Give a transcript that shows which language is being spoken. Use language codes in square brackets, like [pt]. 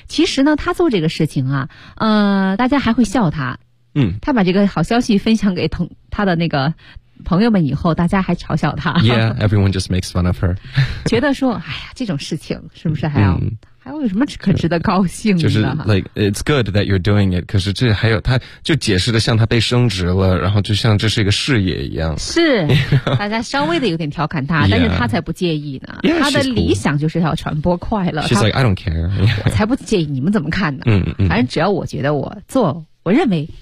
[zh] 其实呢，他做这个事情啊，大家还会笑他。嗯。他把这个好消息分享给他的那个朋友们以后，大家还嘲笑他。 [en] Yeah, everyone just makes fun of her. [zh] 觉得说，哎呀，这种事情是不是还要、还有什么可值得高兴的？就是 [en] like it's good that you're doing it. [zh] 可是这还有，他就解释的像他被升职了，然后就像这是一个事业一样。是，大家稍微的有点调侃他，但是他才不介意呢。 [en] Yeah, [zh] 他的理想就是要传播快乐。 [en] She's like I don't care. [zh] 我才不介意，你们怎么看呢？嗯嗯，反正只要我觉得我认为